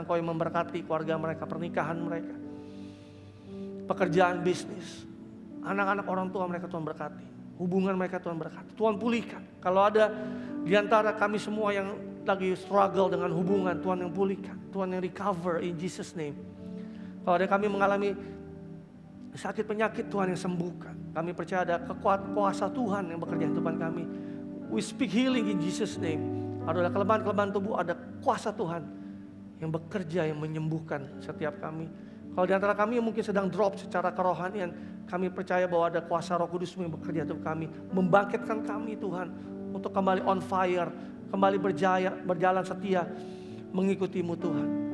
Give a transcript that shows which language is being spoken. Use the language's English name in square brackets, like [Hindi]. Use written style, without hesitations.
[Indonesian] Engkau yang memberkati keluarga mereka, pernikahan mereka, pekerjaan, bisnis, anak-anak orang tua mereka Tuhan berkati, hubungan mereka Tuhan berkati, Tuhan pulihkan. Kalau ada di antara kami semua yang lagi struggle dengan hubungan, Tuhan yang pulihkan, Tuhan yang [English] recover in Jesus name. [Indonesian] Kalau ada kami mengalami sakit penyakit, Tuhan yang sembuhkan. Kami percaya ada kuasa Tuhan yang bekerja di depan kami. [English] We speak healing in Jesus name. [Indonesian] Ada kelemahan-kelemahan tubuh, ada kuasa Tuhan yang bekerja, yang menyembuhkan setiap kami. Kalau di antara kami yang mungkin sedang drop secara kerohanian, kami percaya bahwa ada kuasa Roh Kudus yang bekerja untuk kami, membangkitkan kami Tuhan untuk kembali on fire, kembali berjalan setia mengikutimu Tuhan.